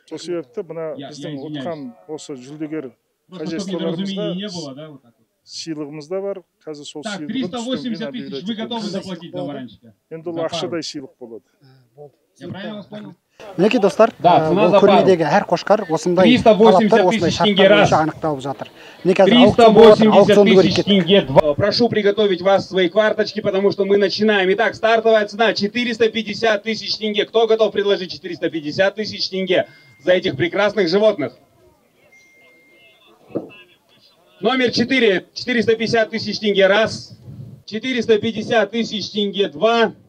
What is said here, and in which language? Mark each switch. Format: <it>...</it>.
<kk>Сол себепті мына біздің ұтқан осы жүлдегер хозяйстволарымызда сыйлығымыз да бар. Қазір сол сыйлығын</kk> <ru>380 тысяч вы готовы заплатить за баранчика?</ru> <kk>Енді ол ақшадай сыйлық болады.</kk> <ru>Я правильно вас понял?</ru> <kk>Мінекей достар, бұл көрмедегі әр қошқар осындай талаптар, осындай шарттар бойынша анықталып жатыр.</kk> <ru>380 тысяч тенге. Прошу приготовить вас свои карточки, потому что мы начинаем. Итак, стартовая цена 450 тысяч тенге. Кто готов предложить 450 тысяч тенге? за этих прекрасных животных. Номер 4, 450 тысяч тенге, раз. 450 тысяч тенге, два.</ru>